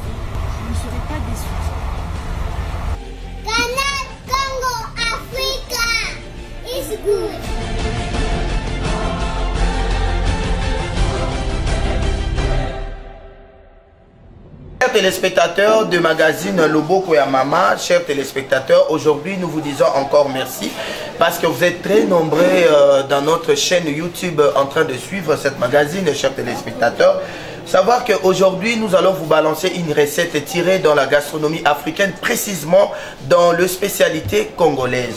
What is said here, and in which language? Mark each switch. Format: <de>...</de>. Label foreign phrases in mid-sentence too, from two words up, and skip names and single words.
<fr>Vous ne serez pas déçus.</fr> <en>Canal Congo Africa is good.</en> <fr>Chers téléspectateurs de magazine Loboko ya Mama, chers téléspectateurs, aujourd'hui nous vous disons encore merci parce que vous êtes très nombreux dans notre chaîne YouTube en train de suivre cette magazine, chers téléspectateurs. Savoir qu'aujourd'hui nous allons vous balancer une recette tirée dans la gastronomie africaine, précisément dans le spécialité congolaise.</fr>